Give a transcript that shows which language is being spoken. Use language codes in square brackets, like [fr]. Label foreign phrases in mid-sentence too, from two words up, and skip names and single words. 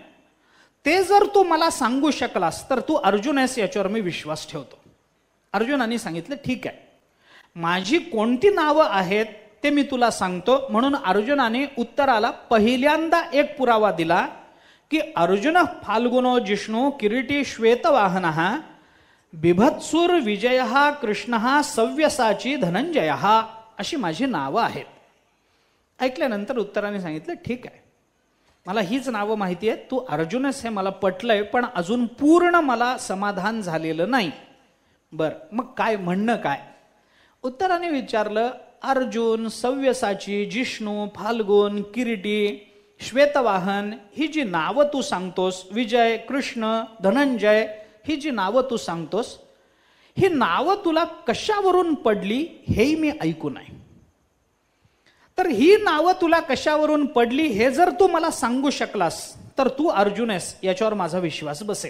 [mr] ते जर तू मला सांगू शकलास तर तू अर्जुन आहेस याच्यावर मी विश्वास ठेवतो. अर्जुनाने सांगितलं, ठीक आहे, माझी कोणती नावं आहेत ते मी तुला सांगतो. म्हणून अर्जुनाने उत्तराला पहिल्यांदा एक पुरावा दिला की [sa] अर्जुन फाल्गुनो जिष्णू किरीटी श्वेतवाहनः बिभत्सुर विजयः कृष्णः सव्यसाची धनंजयः [mr] अशी माझी नावं आहेत. ऐकल्यानंतर उत्तराने सांगितलं, ठीक आहे, मला हीच नावं माहिती आहेत, तू अर्जुनच हे मला पटलंय, पण अजून पूर्ण मला समाधान झालेलं नाही. बर, मग काय म्हणणं काय? उत्तराने विचारलं, अर्जुन, सव्यसाची, जिष्णू, फाल्गुन, किरीटी, श्वेतवाहन ही जी नावं तू सांगतोस, विजय, कृष्ण, धनंजय ही जी नावं तू सांगतोस, ही नावं तुला कशावरून पडली हेही मी ऐकून आहे. तर ही नावं तुला कशावरून पडली हे जर तू मला सांगू शकलास तर तू अर्जुन आहेस याच्यावर माझा विश्वास बसेल.